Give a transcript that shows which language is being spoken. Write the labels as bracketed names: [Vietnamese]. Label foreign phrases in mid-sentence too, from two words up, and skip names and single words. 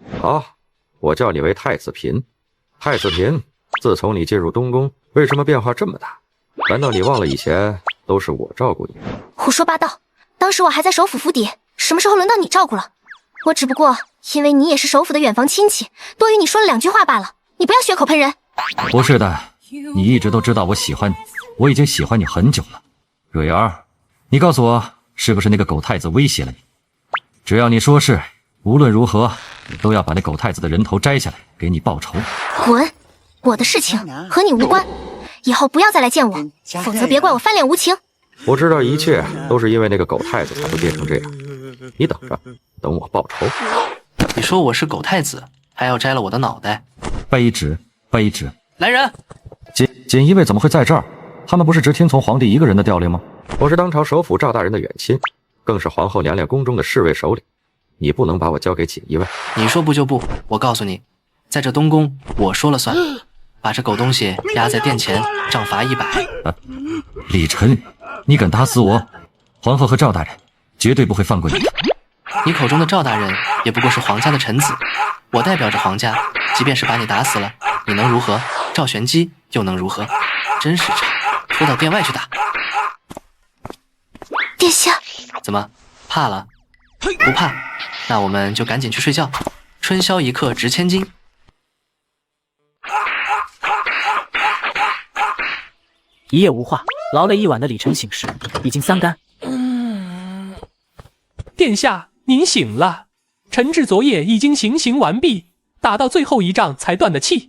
[Chinese] 好，我叫你為太子嬪。太子嬪，自從你進入東宮，為什麼變化這麼大？難道你忘了以前都是我照顧你？胡說八道！當時我還在首府府邸，什麼時候輪到你照顧了？我只不過因為你也是首府的遠房親戚，多與你說了2句話罷了。你不要血口噴人。不是的，你一直都知道我喜歡你，我已經喜歡你很久了。蕊兒，你告訴我，是不是那個狗太子威脅了你？只要你說是，無論如何，都要把那狗太子的人頭摘下來，給你報仇。滾！ 我的事情和你无關，以后不要再来见我，否則別怪我翻臉無情。我知道一切都是因為那個狗太子才會變成這樣，你等着，等我報仇。你說我是狗太子，還要摘了我的腦袋？卑職，卑職。來人！錦衣衛怎麼會在這兒？他們不是只聽從皇帝一個人的調令嗎？我是當朝首輔趙大人的遠親，更是皇後娘娘宮中的侍衛首領，你不能把我交給錦衣衛。你說不就不，我告訴你，在這東宮我說了算，把這狗東西押在殿前，杖罰100。李晨，你敢打死我，皇后和趙大人絕對不會放過你的。你口中的趙大人也不過是皇家的臣子，我代表着皇家，即便是把你打死了，你能如何？趙玄机又能如何？真是差，拖到殿外去打。殿下，怎麼怕了？不怕，那我們就趕緊去睡覺。春宵一刻值千金。一夜無話，勞累一晚的李晨醒時已經3竿。殿下，您醒了。臣至昨夜已經行刑完畢，打到最後一仗才斷的氣。